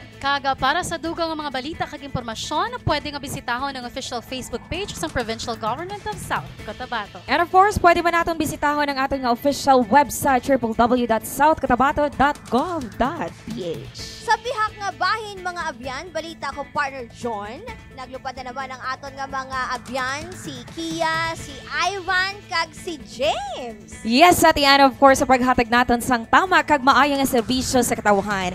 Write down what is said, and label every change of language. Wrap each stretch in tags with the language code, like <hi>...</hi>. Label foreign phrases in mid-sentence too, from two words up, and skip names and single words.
<hil>Kaga para sa dugang mga balita kag impormasyon, pwede nga bisitahon ang</hil> <en>official Facebook page</en> <hil>sa Provincial Government of South Cotabato.</hil> <en>And of course,</en> <hil>pwede ba natin bisitahon ang ating</hil> <en>official website</en> <hil>www.southcotabato.gov.ph. Sa bihak nga bahin mga abyan, balita ko partner John. Naglupad na naman ang aton nga mga abyan, si Kia, si Ivan, kag si James. Yes, at yan</hil> <en>of course</en> <hil>sa paghatag natin sang tama kag maayong nga serbisyo sa katawhan.</hil>